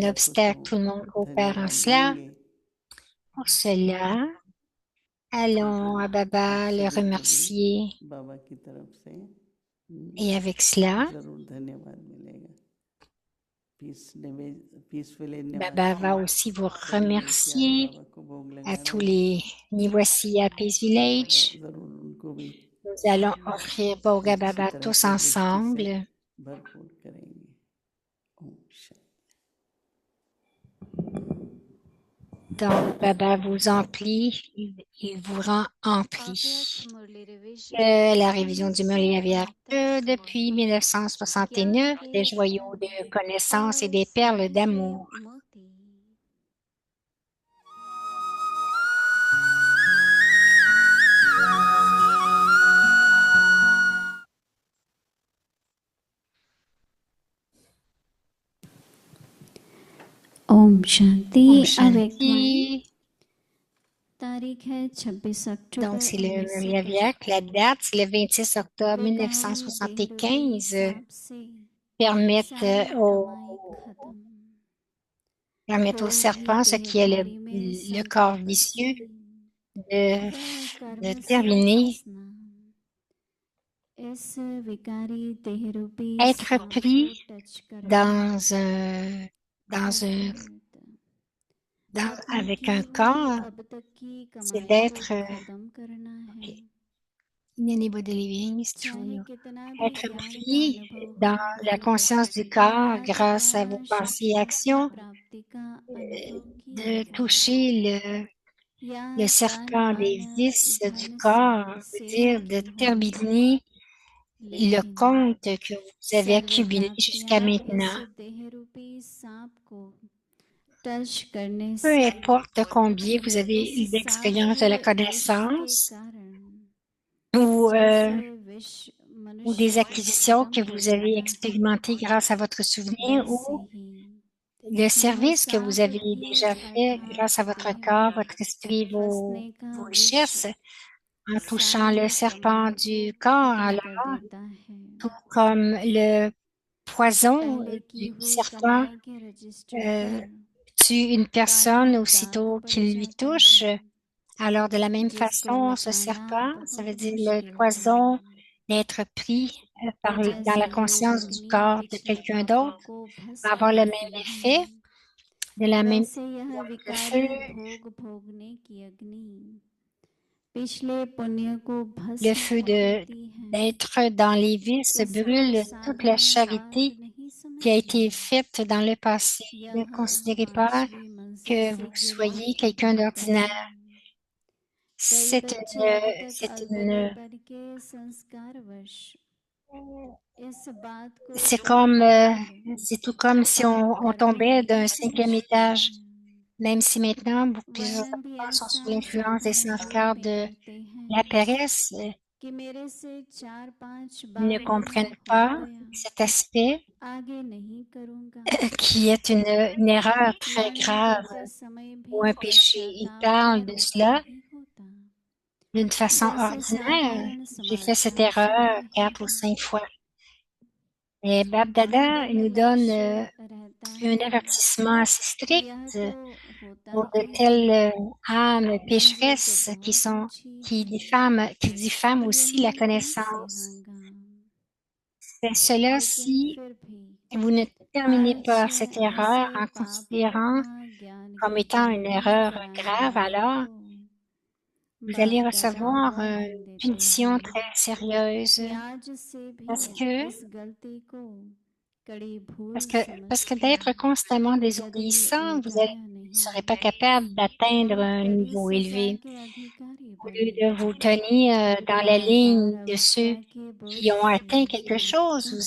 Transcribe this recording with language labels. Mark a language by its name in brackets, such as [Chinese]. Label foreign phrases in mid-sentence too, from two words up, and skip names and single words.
[Hindi] बाबा को तो [French] obstacle. Tout le monde coopère en [Hindi] धन्यवाद [French] cela. [Hindi] देंगे, [French] Pour cela, allons à [Hindi] आप [French] Baba le [Hindi] सभी को भी [French] remercier. [Hindi] बाबा की तरफ से [French] Et avec cela, [Hindi] जरूर धन्यवाद मिलेगा। पीसफुली [French] Baba va [Hindi] निवासी [French] aussi vous [Hindi] सभी मूर्ति आज [French] remercier [Hindi] बाबा को भोग [French] à [Hindi] लगा [French] tous [Hindi] रहे हैं। [French] les Niwasi à Peace Village. [Hindi] जरूर उनको भी [French] Nous allons offrir Boga [Hindi] अच्छी Baba तरह [French] tous [Hindi] से दृष्टि से [French] ensemble. [Hindi] भरपूर करेंगे। ओम शांति। [French] Donc, Baba vous emplit, il vous rend empli. [Hindi] अव्यक्त मुरली रिवीजन [French] La révision du Murli Avyakt depuis 1969, [Hindi] ज्ञान [French] des [Hindi] के [French] joyaux de connaissances et des perles [Hindi] सभी से [French] d'amour. [Hindi] मुक्ति। ओम शांति। Om अव्यक्त वाणी Shanti. तारीख है 26 [French] Donc, [Hindi] अक्टूबर [French] c'est le Murli Avyakt. [Hindi] 1975। [French] La date, c'est le 26 octobre [Hindi] विकारी देहरूपी [French] 1975. [Hindi] सांप से [French] Permettent [Hindi] सारी [French] au, [Hindi] कमाई खत्म [French] permettent au [Hindi] कोई भी [French] serpent, ce qui est [Hindi] देहधारी में [French] le corps [Hindi] संपत्ति [French] vicieux, de, [Hindi] वह [French] de [Hindi] कर्म से [French] terminer, [Hindi] फंसना। इस विकारी देहरूपी [French] être [Hindi] सांप को [French] pris [Hindi] टच करना [French] dans un, dans un, [Hindi] अपनी [French] avec [Hindi] की [French] un [Hindi] हुई [French] corps, [Hindi] अब तक की [French] c'est [Hindi] कमाई को [French] d'être [Hindi] खत्म करना है। [English] inanimate living, is [Hindi] चाहे [English] true. [Hindi] कितना भी [French] Être [Hindi] ज्ञान का [French] pris [Hindi] अनुभव [French] dans [Hindi] हो, [French] la conscience du corps [Hindi] अर्थात [French] grâce à vos [Hindi] वह [French] pensées et [Hindi] शक्ति की [French] actions, [Hindi] प्राप्ति का अनुभव किया [French] de [Hindi] हो [French] toucher [Hindi] या [French] le [Hindi] तन [French] serpent [Hindi] मन [French] des vices du [Hindi] धन से [French] corps, veut [Hindi] सेवा [French] dire de [Hindi] की हो, [French] terminer le [Hindi] लेकिन [French] compte que vous avez [Hindi] सर्व [French] accumulé jusqu'à [Hindi] प्राप्तियां इस [French] maintenant. [Hindi] देहरूपी सांप को टच करने [French] Peu [Hindi] से [French] importe combien vous avez [Hindi] इस [French] eu [Hindi] सांप [French] d'expérience de [Hindi] के [French] la [Hindi] विष के [French] connaissance [Hindi] कारण [French] ou, [Hindi] जैसे विष [French] ou des [Hindi] मनुष्य को [French] acquisitions [Hindi] खत्म [French] que [Hindi] कर [French] vous avez [Hindi] देता है, [French] expérimentées grâce à votre souvenir [Hindi] वैसे [French] ou [Hindi] ही [French] le [Hindi] यह [French] service que vous [Hindi] सांप [French] avez [Hindi] भी [French] déjà fait grâce [Hindi] अर्थात [French] à votre [Hindi] देह [French] corps, [Hindi] में [French] votre esprit, [Hindi] फंसने का [French] vos [Hindi] विष [French] richesses, en touchant le [Hindi] सारी [French] serpent [Hindi] कमाई [French] du [Hindi] को [French] corps, [Hindi] खत्म कर [French] alors, [Hindi] देता है। [French] tout comme le poison [Hindi] पहले की [French] du [Hindi] हुई [French] serpent [Hindi] कमाई के रजिस्टर euh, पर [French] tue une [Hindi] काला [French] personne [Hindi] दाग [French] aussitôt [Hindi] पड़ [French] qu'il lui [Hindi] जाता [French] touche, [Hindi] है, [French] alors de la même [Hindi] जिसको [French] façon, ce [Hindi] मिटाना [French] serpent, ça veut [Hindi] बहुत [French] dire le [Hindi] मुश्किल है। [French] poison d'être pris dans [Hindi] जैसे [French] la [Hindi] लोग [French] conscience du [Hindi] अपनी [French] corps de [Hindi] पिछले [French] quelqu'un [Hindi] पापों [French] d'autre, [Hindi] को [French] va [Hindi] भस्म [French] avoir le [Hindi] करते [French] même [Hindi] हैं, [French] effet, de la même [Hindi] वैसे यह [French] le feu, [Hindi] विकारी भोग भोगने की अग्नि पिछले पुण्य को [French] le [Hindi] भस्म [French] feu [Hindi] कर देती है। [French] d'être dans les vices [Hindi] इसको [French] brûle toute la [Hindi] साधारण बात [French] charité [Hindi] नहीं [French] qui a été [Hindi] समझना, [French] faite dans le passé. Ne [Hindi] यह [French] considérez pas [Hindi] पांचवी मंजिल [French] que [Hindi] से [French] vous [Hindi] गिरने [French] soyez [Hindi] की [French] quelqu'un [Hindi] बात है। [French] d'ordinaire. [Hindi] कई [French] C'est [Hindi] बच्चे [French] une, [Hindi] अब तक [French] c'est [Hindi] अल्पता [French] une, [Hindi] करके संस्कारवश इस बात को [French] c'est comme, [Hindi] स्वीकार [French] c'est tout comme si on [Hindi] करने [French] tombait [Hindi] नहीं [French] d'un cinquième [Hindi] समझते [French] étage. [Hindi] हैं, [French] Même si maintenant, plusieurs [Hindi] वरन भी [French] enfants sont sous [Hindi] ऐसा [French] l'influence des [Hindi] साधारण [French] sanskars [Hindi] भाव में [French] de [Hindi] करते हैं [French] la paresse, [Hindi] कि मेरे से 4-5 [French] ils ne [Hindi] बार यह [French] comprennent [Hindi] हो [French] pas [Hindi] गया, [French] cet aspect [Hindi] आगे नहीं करूँगा, [French] qui est une erreur très [Hindi] वर्णन [French] grave [Hindi] करते समय [French] ou [Hindi] भी [French] un péché. Ils [Hindi] पश्चाताप [French] parlent de [Hindi] आरंभ [French] cela [Hindi] नहीं होता। [French] d'une façon [Hindi] जैसे [French] ordinaire. [Hindi] साधारण [French] J'ai fait cette [Hindi] समाचार सुन [French] erreur [Hindi] रहे [French] 4 ou [Hindi] हैं, [French] 5 fois. Et Bab Dada [Hindi] दृढ़ [French] nous donne [Hindi] लक्ष्य रहता [French] un [Hindi] है [French] avertissement assez [Hindi] कि [French] strict [Hindi] यह तो होता [French] pour de [Hindi] ही है, [French] telles âmes [Hindi] मंजिल तो [French] pécheresses [Hindi] बहुत ऊंची है, [French] qui diffament [Hindi] तो [French] aussi la [Hindi] यहाँ कैसे [French] connaissance. [Hindi] होगा। [French] C'est cela [Hindi] लेकिन [French] si [Hindi] फिर भी [French] vous ne terminez [Hindi] आज [French] pas cette erreur [Hindi] ऐसे [French] en [Hindi] पाप [French] considérant [Hindi] कर्मा ज्ञान [French] comme [Hindi] की [French] étant une [Hindi] कहानियां [French] erreur [Hindi] कराने [French] grave, [Hindi] वालों [French] alors [Hindi] को [French] vous allez [Hindi] बाप दादा [French] recevoir [Hindi] वार्निंग [French] une [Hindi] देते [French] punition [Hindi] हैं [French] très sérieuse [Hindi] कि आज से भी [French] parce que [Hindi] इस गलती को कड़ी [French] Parce [Hindi] भूल [French] que, parce que [Hindi] समझकर [French] d'être constamment [Hindi] यदि [French] désobéissant, vous [Hindi] मिटाया [French] ne [Hindi] नहीं [French] serez pas capable d'atteindre [Hindi] बहुत [French] un [Hindi] कड़ी [French] niveau [Hindi] सजा [French] élevé. [Hindi] के अधिकारी [French] Au lieu [Hindi] बने, [French] de vous tenir dans la [Hindi] बार बार [French] ligne de ceux [Hindi] अविद्या के बोझ [French] qui ont [Hindi] से [French] atteint quelque chose, vous